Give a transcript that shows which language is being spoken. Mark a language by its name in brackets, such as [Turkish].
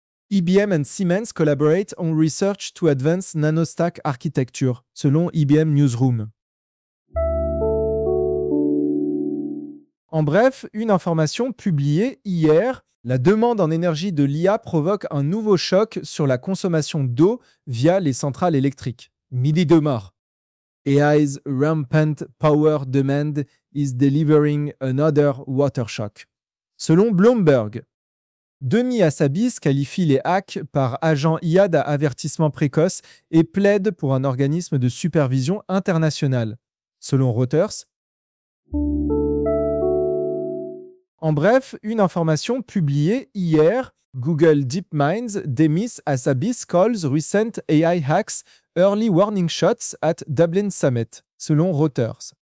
[English] IBM and Siemens collaborate on research to advance nanostack architecture, [French] selon IBM Newsroom. En bref, une information publiée hier, la demande en énergie de l'IA provoque un nouveau choc sur la consommation d'eau via les centrales électriques. Midi de mort. [English] AI's rampant power demand is delivering another water shock. [French] Selon Bloomberg, Demi Hassabis qualifie les hacks par agents IA d'avertissement précoce et plaide pour un organisme de supervision international. Selon Reuters, en bref, une information publiée hier, [English] Google DeepMind Demis Hassabis calls recent AI hacks early warning shots at Dublin Summit, [French] selon Reuters.